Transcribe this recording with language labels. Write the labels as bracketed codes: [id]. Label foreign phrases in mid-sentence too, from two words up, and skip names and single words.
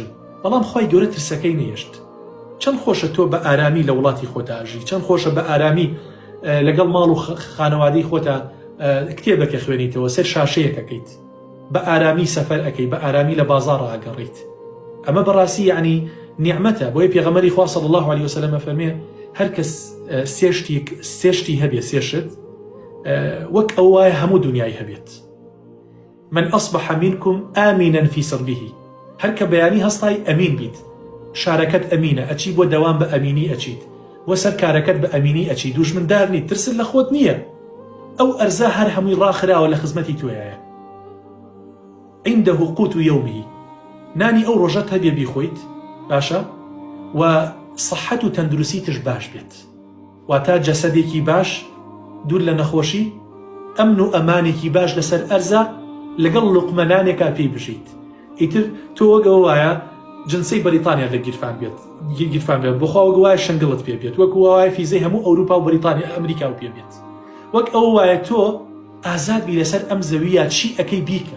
[ckb] بەڵام خوای گەورە ترسەکەی نەهێشت. چەند خۆشە تۆ بە ئارامی لە وڵاتی خۆتا ئاژی، چەند خۆشە بە ئارامی لەگەڵ ماڵ و خانەوادەی خۆتا کتێبەکە خوێنیتەوە، سەر شاشەیەکەکەیت، بە ئارامی سەفەر ئەەکەی، بە ئارامی لە بازاڕ ئاگەڕیت. ئەمە بەڕاستی یعنی نیعمەتە. بۆیە پێغەمبەری خوا [ar] صلی الله علیه وسلم [ckb] فەرمێ هەر کەس سێشتی هەبێ، سێشت وەک ئەو وایە هەموو دنیای هەبێت. [ar] من أصبح منكم آمنا في سربه. [ckb] هەر کە بەیانی هەستای ئەمین بیت، شارەکەت ئەمینە، ئەچی بۆ دەوام بە ئەمینی ئەچیت، وە سەر کارەکەت بە ئەمینی ئەچی، دوژمندار نیت، ترست لە خۆت نییە. ئەو ئەرزە هەر هەمووی ڕاخراوە لە خزمەتی تۆیایە. [ar] عنده قوت يومه. [ckb] نانی ئەو ڕۆژەت هەبێ بیخۆیت باشە و سەحەت و تەندروستیتش باش بێت، واتە جەسەدێکی باش دوور لە نەخۆشی، ئەمن و ئەمانێکی باش لەسەر ئەرزە لەگەڵ لوقمەنانێکا پێی بژیت. ئیتر تۆ وەگەوە وایە جنسەی بەریتانیا لە گیرفان بێت، بخوا وەگە وایە شنگڵت پێ بێت، وەکو وایە فیزەی هەموو ئەوروپا و بەریتانیا ئەمریکا و پێ بێت، وەک ئەوە وایە تۆ ئازاد بی لەسەر ئەم زەویە چی ئەەکەی بیکە.